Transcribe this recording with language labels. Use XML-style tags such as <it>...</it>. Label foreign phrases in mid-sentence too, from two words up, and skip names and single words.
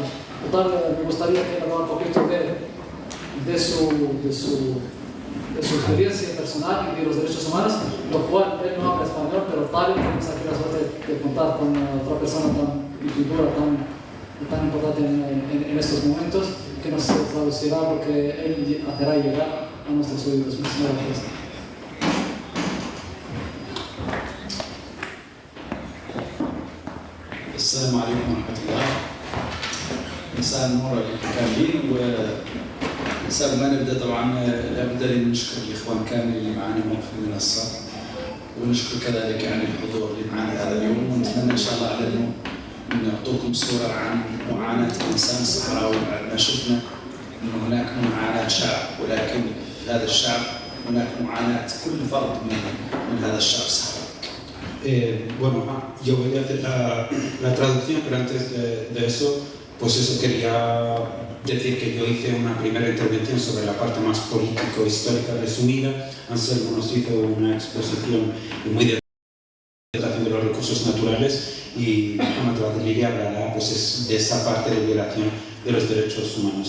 <es>Total, me gustaría que hablara un poquito de su experiencia personal y de los derechos humanos, lo cual él no habla español, pero tal tenemos aquí la suerte de contar con otra persona y figura tan importante en estos momentos, que nos traducirá lo que él hará llegar a nuestros oídos. Muchísimas gracias.</es> <ar>السلام عليكم ورحمة الله. مساء النور الكاملين. وقبل ما نبدا طبعا لابد لي نشكر الاخوان كامل اللي معنا في المنصه، ونشكر كذلك يعني الحضور اللي معنا هذا اليوم، ونتمنى ان شاء الله على انه نعطوكم صوره عن معاناه الانسان الصحراوي. بعد ما شفنا انه هناك معاناه شعب، ولكن في هذا الشعب هناك معاناه كل فرد من هذا الشعب الصحراوي.</ar> <es>Bueno, yo voy a hacer la traducción, pero antes de eso, pues eso quería decir que yo hice una primera intervención sobre la parte más político-histórica resumida. Anselmo nos hizo una exposición muy detallada de los recursos naturales y Mohamed Radilili hablará pues, de esa parte de violación de los derechos humanos.</es>